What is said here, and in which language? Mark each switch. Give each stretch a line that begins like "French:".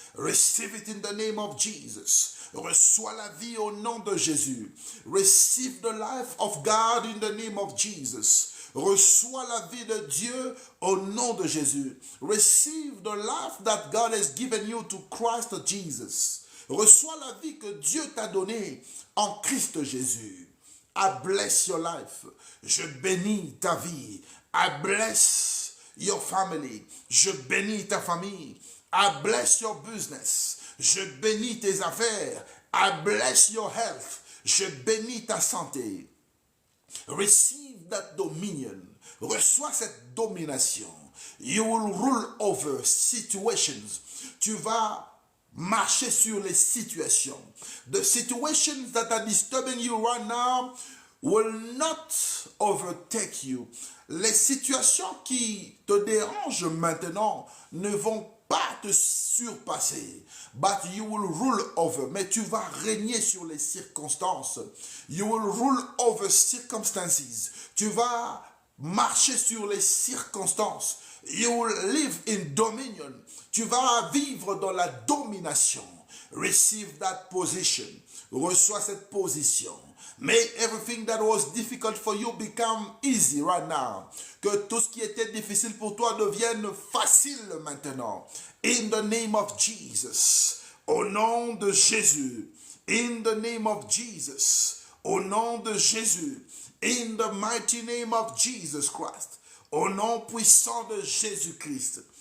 English: Receive it in the name of Jesus.
French: Reçois la vie au nom de Jésus.
English: Receive the life of God in the name of Jesus.
French: Reçois la vie de Dieu au nom de Jésus.
English: Receive the life that God has given you to Christ Jesus.
French: Reçois la vie que Dieu t'a donnée en Christ Jésus.
English: I bless your life.
French: Je bénis ta vie.
English: I bless your family.
French: Je bénis ta famille.
English: I bless your business.
French: Je bénis tes affaires.
English: I bless your health.
French: Je bénis ta santé.
English: Receive that dominion.
French: Reçois cette domination.
English: You will rule over situations.
French: Tu vas marcher sur les situations.
English: The situations that are disturbing you right now will not overtake you.
French: Les situations qui te dérangent maintenant ne vont pas te surpasser.
English: But you will rule over.
French: Mais tu vas régner sur les circonstances.
English: You will rule over circumstances.
French: Tu vas marcher sur les circonstances.
English: You will live in dominion.
French: Tu vas vivre dans la domination.
English: Receive that position.
French: Reçois cette position.
English: Make everything that was difficult for you become easy right now.
French: Que tout ce qui était difficile pour toi devienne facile maintenant.
English: In the name of Jesus.
French: Au nom de Jésus.
English: In the name of Jesus.
French: Au nom de Jésus.
English: In the mighty name of Jesus Christ.
French: Au nom puissant de Jésus-Christ.